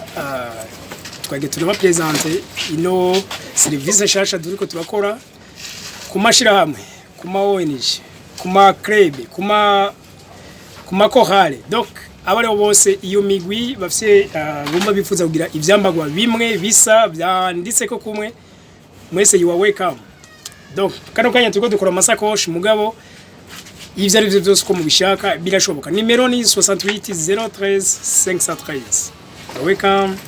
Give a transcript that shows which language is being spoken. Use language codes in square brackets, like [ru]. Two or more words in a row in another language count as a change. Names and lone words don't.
[rn] Twagira turaba presenter ino service shasha duriko turakora kumashira hamwe, kuma ONG, kuma club, kuma kohale. Donc abari bose iyo migwi bafise bumva bifuza kugira ivyambagwa bimwe bisa byanditse ko kumwe mwese [en] you are welcome. [rn] Donc kano kanya turiko dukora amasakoshi mugabo ivyo ari byo byose ko mubishaka birashoboka. Nimero ni 68 013 513. Welcome.